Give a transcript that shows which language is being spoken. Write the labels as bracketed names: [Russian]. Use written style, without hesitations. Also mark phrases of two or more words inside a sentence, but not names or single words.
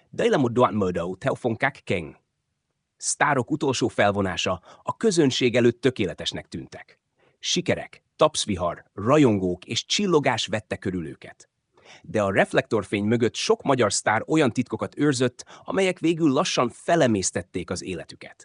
[Vietnamese] Đây là một đoạn mở đầu theo phong cách King. [Hungarian] Sztárok utolsó felvonása a közönség előtt tökéletesnek tűntek. Sikerek, tapszvihar, rajongók és csillogás vette körül őket. De a reflektorfény mögött sok magyar sztár olyan titkokat őrzött, amelyek végül lassan felemésztették az életüket.